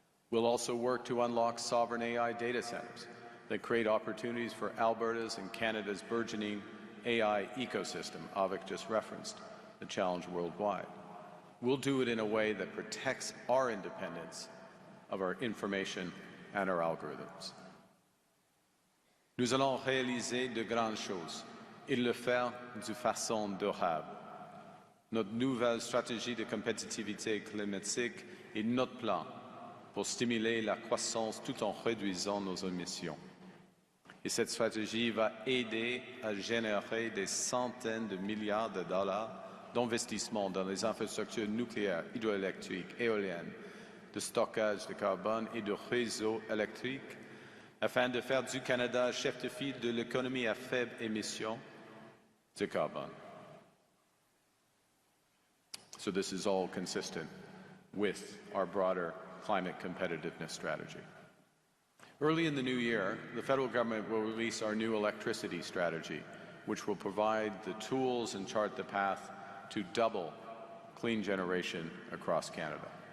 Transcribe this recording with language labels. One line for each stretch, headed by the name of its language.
English: We'll also work to unlock sovereign AI data centers that create opportunities for Alberta's and Canada's burgeoning AI ecosystem. Avik just referenced the challenge worldwide. We'll do it in a way that protects our independence of our information and our algorithms.
French: Nous allons réaliser de grandes choses et le faire de façon durable. Notre nouvelle stratégie de compétitivité climatique est notre plan pour stimuler la croissance tout en réduisant nos émissions. Et cette stratégie va aider à générer des centaines de milliards de dollars d'investissement dans les infrastructures nucléaires, hydroélectriques, éoliennes, de stockage de carbone et de réseaux électriques, afin de faire du Canada chef de file de l'économie à faible émission de carbone.
English: So this is all consistent with our broader climate competitiveness strategy. Early in the new year, the federal government will release our new electricity strategy, which will provide the tools and chart the path to double clean generation across Canada.